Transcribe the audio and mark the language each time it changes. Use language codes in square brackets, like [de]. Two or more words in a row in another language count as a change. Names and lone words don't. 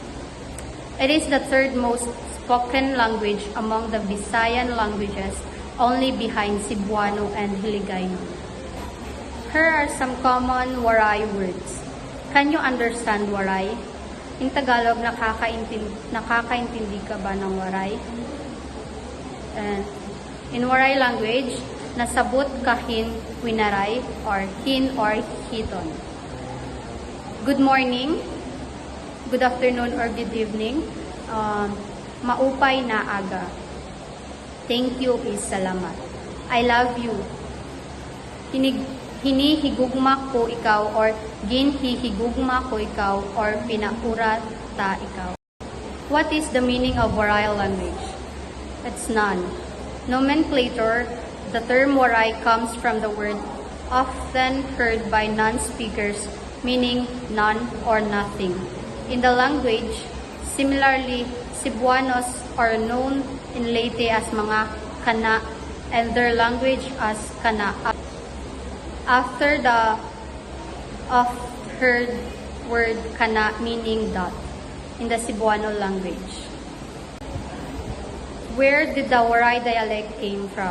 [en] It is the third most spoken language among the Visayan languages, only behind Cebuano and Hiligaynon. Here are some common Waray words. Can you understand Waray? In Tagalog, [tl] nakakaintindi ka ba ng Waray? [en] In Waray language, [war] nasabot kahin Winaray or hin or hiton. [en] Good morning, good afternoon, or good evening. [war] Maupay na aga. [en] Thank you is salamat. I love you. [war] Hinihigugma ko ikaw or ginhihigugma ko ikaw or pinakura ta ikaw. [en] What is the meaning of Waray language? It's none. Nomenclator, the term Waray comes from the word often heard by non-speakers, meaning none or nothing. In the language, similarly, Cebuanos are known in Leyte as [ceb] mga kana [en] and their language as kana. After the oft-heard word kana meaning dot in the Cebuano language. Where did the Waray dialect came from?